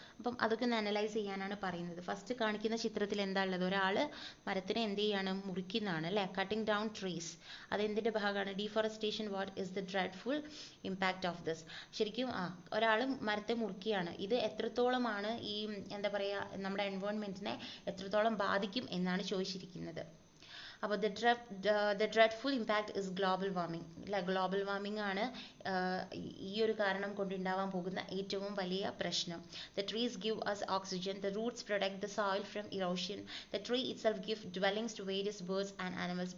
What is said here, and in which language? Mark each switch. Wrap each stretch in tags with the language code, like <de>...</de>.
<ml>അപ്പം അതൊക്കെ ഒന്ന് അനലൈസ് ചെയ്യാനാണ് പറയുന്നത്. ഫസ്റ്റ് കാണിക്കുന്ന ചിത്രത്തിൽ എന്താ ഉള്ളത്, ഒരാൾ മരത്തിനെ എന്ത് ചെയ്യാണ്, മുറിക്കുന്നതാണ് അല്ലേ.</ml> <en>cutting down trees,</en> <ml>അതെന്തിൻ്റെ ഭാഗമാണ്,</ml> <en>Deforestation. What is the dreadful impact of this.</en> <ml>ശരിക്കും ഒരാൾ മരത്തെ മുറിക്കുകയാണ്. ഇത് എത്രത്തോളമാണ് ഈ എന്താ പറയുക നമ്മുടെ എൻവയോൺമെൻറ്റിനെ എത്രത്തോളം ബാധിക്കും എന്നാണ് ചോദിച്ചിരിക്കുന്നത്.</ml> <en>അപ്പോൾ the dreadful impact is global warming.</en> <ml>Global warming ആണ് ഈ ഒരു കാരണം കൊണ്ടുണ്ടാവാൻ പോകുന്ന ഏറ്റവും വലിയ പ്രശ്നം.</ml> <en>The trees give us oxygen. The roots protect the soil from erosion. The tree itself gives dwellings to various birds and animals.</en>